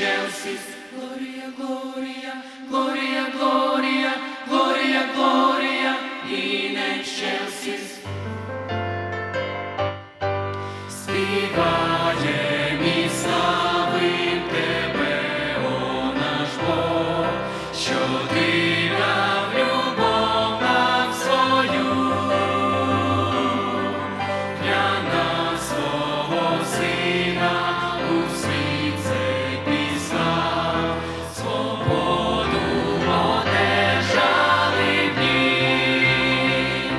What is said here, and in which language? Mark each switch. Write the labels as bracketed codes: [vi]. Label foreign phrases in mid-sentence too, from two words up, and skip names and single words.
[la] excelsis, Gloria, Gloria, Gloria, Gloria, Gloria, Gloria, in excelsis. [uk] Співаєм і славим Тебе, о наш Бог, що Ти дав любов нам свою, для нас свого Сина у світ цей пізнав, свободу одержали в ній.